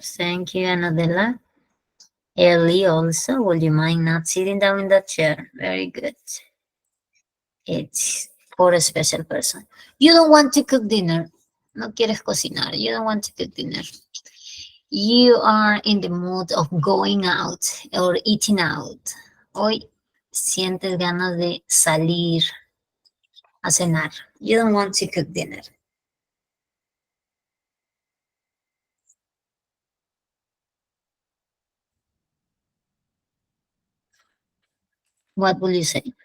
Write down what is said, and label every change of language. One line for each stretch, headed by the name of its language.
English: Thank you, Anadela. Ellie also, would you mind not sitting down in that chair? Very good. It's for a special person. You don't want to cook dinner.
Spanish: No quieres cocinar.
English: You don't want to cook dinner. You are in the mood of going out or eating out.
Spanish: Hoy sientes ganas de salir a cenar.
English: You don't want to cook dinner. What will you say?